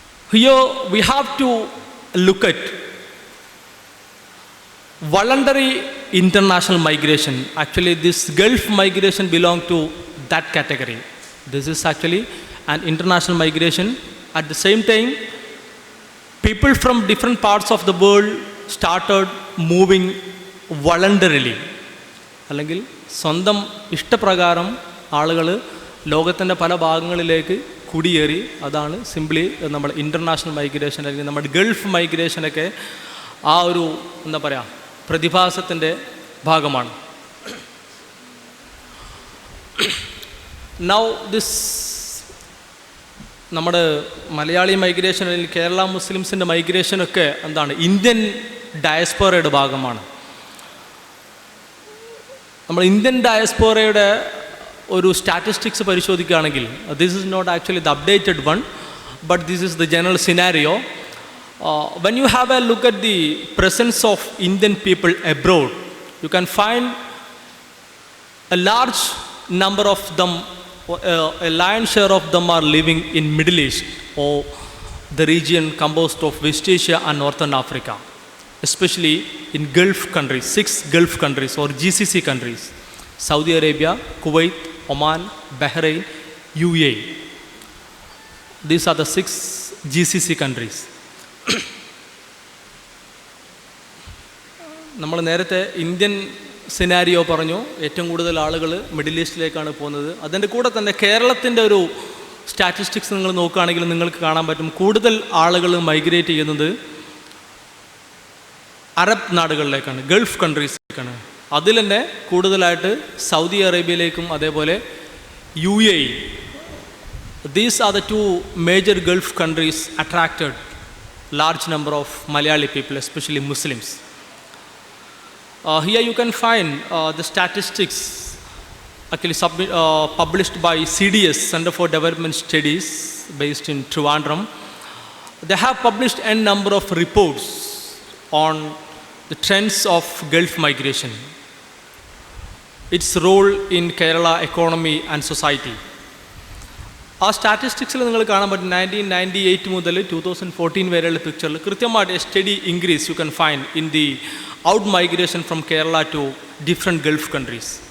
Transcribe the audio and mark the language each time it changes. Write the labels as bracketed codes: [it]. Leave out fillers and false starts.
[en] Here we have to look at voluntary international migration. Actually, this Gulf migration belongs to that category. This is actually an international migration. At the same time, people from different parts of the world started moving voluntarily. [ml] അല്ലെങ്കിൽ സ്വന്തം ഇഷ്ടപ്രകാരം ആളുകൾ ലോകത്തിൻ്റെ പല ഭാഗങ്ങളിലേക്ക് കുടിയേറി. അതാണ് simply നമ്മൾ ഇൻ്റർനാഷണൽ മൈഗ്രേഷൻ അല്ലെങ്കിൽ നമ്മുടെ ഗൾഫ് മൈഗ്രേഷനൊക്കെ ആ ഒരു എന്താ പറയുക പ്രതിഭാസത്തിൻ്റെ ഭാഗമാണ്. [en] now this [ml] നമ്മുടെ മലയാളി മൈഗ്രേഷൻ അല്ലെങ്കിൽ കേരള മുസ്ലിംസിൻ്റെ മൈഗ്രേഷനൊക്കെ എന്താണ് ഇന്ത്യൻ ഡയസ്പോറയുടെ ഭാഗമാണ്. നമ്മൾ ഇന്ത്യൻ ഡയസ്പോറയുടെ ഒരു സ്റ്റാറ്റിസ്റ്റിക്സ് പരിശോധിക്കുകയാണെങ്കിൽ, [en] This is not actually the updated one, but this is the general scenario. When you have a look at the presence of Indian people abroad, you can find a large number of them, a lion's share of them are living in Middle East or the region composed of West Asia and Northern Africa, especially in Gulf countries, 6 Gulf countries or GCC countries: Saudi Arabia, Kuwait, Oman, Bahrain, UAE. These are the 6 GCC countries. [ml] നമ്മൾ നേരത്തെ Indian scenario പറഞ്ഞു, ഏറ്റവും കൂടുതൽ ആളുകൾ middle ഈസ്റ്റിലേക്കാണ് പോകുന്നത്. അതിൻ്റെ കൂടെ തന്നെ കേരളത്തിൻ്റെ ഒരു സ്റ്റാറ്റിസ്റ്റിക്സ് നിങ്ങൾ നോക്കുകയാണെങ്കിൽ നിങ്ങൾക്ക് കാണാൻ പറ്റും, കൂടുതൽ ആളുകൾ മൈഗ്രേറ്റ് ചെയ്യുന്നത് അറബ് നാടുകളിലേക്കാണ്, ഗൾഫ് കൺട്രീസിലേക്കാണ്. അതിൽ തന്നെ കൂടുതലായിട്ട് സൗദി അറേബ്യയിലേക്കും അതേപോലെ UAE. [en] These are the 2 major Gulf countries attracted large number of Malayali people, especially Muslims. Here you can find the statistics actually published by CDS, Center for Development Studies, based in Trivandrum. They have published a number of reports on the trends of Gulf migration, its role in Kerala economy and society. [ml] ആ സ്റ്റാറ്റിസ്റ്റിക്സിൽ നിങ്ങൾ കാണാൻ പറ്റും 1998 മുതൽ 2014 വരെയുള്ള പിക്ചറിൽ കൃത്യമായിട്ട് [en] Steady increase you can find in the out migration from Kerala to different Gulf countries.